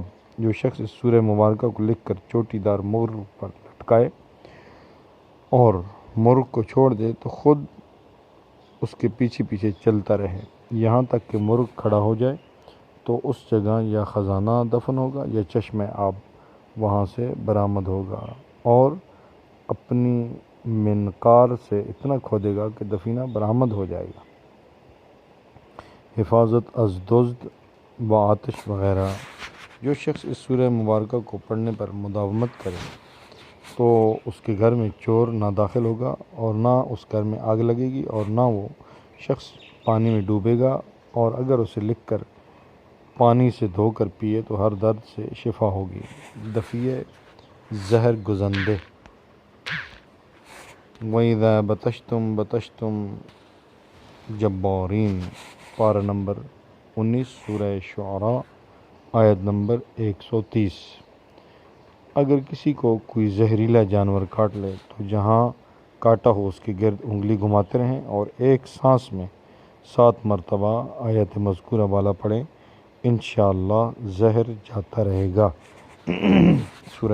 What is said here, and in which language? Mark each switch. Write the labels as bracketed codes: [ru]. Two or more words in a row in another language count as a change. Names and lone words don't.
[ur] جو شخص اس سورہ مبارکہ کو لکھ کر چوٹی دار مرغ پر لٹکائے اور مرغ کو چھوڑ دے تو خود اس کے پیچھے پیچھے چلتا رہے یہاں تک کہ مرغ کھڑا ہو جائے، تو اس جگہ یا خزانہ دفن ہوگا یا چشم آب وہاں سے برآمد ہوگا، اور اپنی منقار سے اتنا کھودے گا کہ دفینہ برآمد ہو جائے گا۔ [fa] حفاظت از دزد و آتش وغیرہ۔ [ur] جو شخص اس سورہ مبارکہ کو پڑھنے پر مداومت کرے تو اس کے گھر میں چور نہ داخل ہوگا اور نہ اس گھر میں آگ لگے گی اور نہ وہ شخص پانی میں ڈوبے گا، اور اگر اسے لکھ کر پانی سے دھو کر پیے تو ہر درد سے شفا ہوگی۔ [fa] دفیع زہر گزندے۔ [ar] وَإِذَا بَطَشْتُمْ بَطَشْتُمْ جَبَّارِينَ۔ [ur] پارہ نمبر 19 سورہ شعراء، آیت نمبر 130۔ اگر کسی کو کوئی زہریلا جانور کاٹ لے تو جہاں کاٹا ہو اس کے گرد انگلی گھماتے رہیں اور ایک سانس میں 7 مرتبہ آیت مذکورہ بالا پڑھیں، انشاءاللہ زہر جاتا رہے گا۔